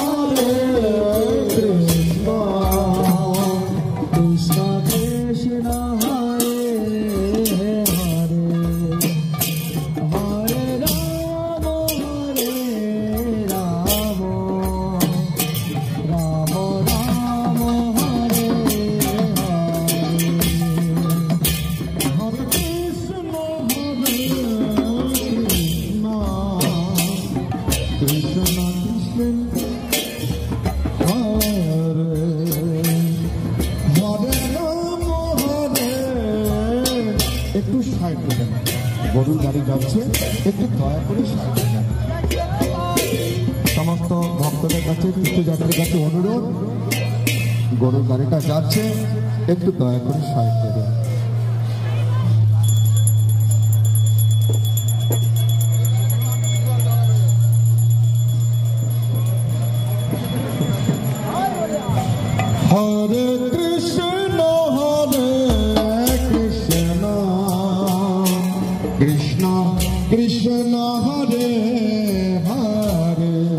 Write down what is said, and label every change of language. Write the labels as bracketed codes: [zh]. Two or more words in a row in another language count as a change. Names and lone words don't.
[sa] कृष्ण कृष्ण कृष्ण हरे हरे हरे राम राम राम हरे [bn] Krishna একটু সাইড দেন গরুর গাড়ি যাচ্ছে একটু দয়া করে সাইড দেন সমস্ত ভক্তদের কাছে তীর্থযাত্রীর কাছে অনুরোধ গরুর গাড়িটা যাচ্ছে একটু দয়া করে সাইড দেবেন [sa] हरे कृष्ण कृष्ण कृष्ण हरे हरे